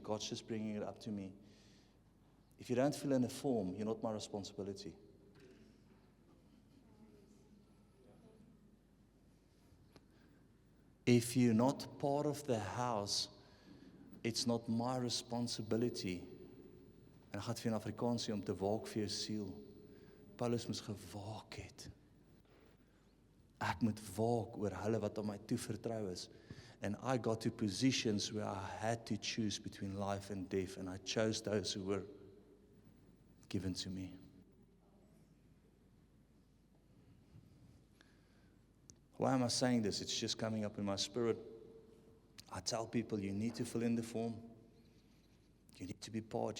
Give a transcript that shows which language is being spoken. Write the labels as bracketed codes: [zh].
[en] God's just bringing it up to me. If you don't fill in a form, you're not my responsibility. If you're not part of the house, it's not my responsibility. [af] En ek gaan vir in Afrikaans sê om te waak vir jou siel. Paulus moes gewaak het. Ek moet waak oor hulle wat aan my toe vertrou is. [en] And I got to positions where I had to choose between life and death, and I chose those who were given to me. Why am I saying this? It's just coming up in my spirit. I tell people you need to fill in the form. You need to be part.